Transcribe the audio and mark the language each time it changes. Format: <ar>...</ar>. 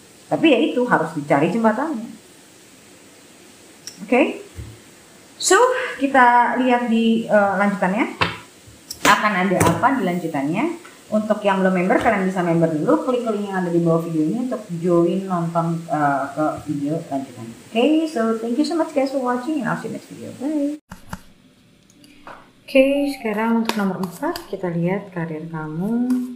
<id>Tapi ya itu harus dicari jembatannya. Oke? So, kita lihat di lanjutannya. Akan ada apa di lanjutannya. Untuk yang belum member, kalian bisa member dulu. Klik link yang ada di bawah video ini untuk join nonton ke video lanjutannya.</id> <en>Okay, so thank you so much guys for watching and I'll see you next video. Bye.</en> <id>Oke, sekarang untuk nomor 4 kita lihat karir kamu.</id>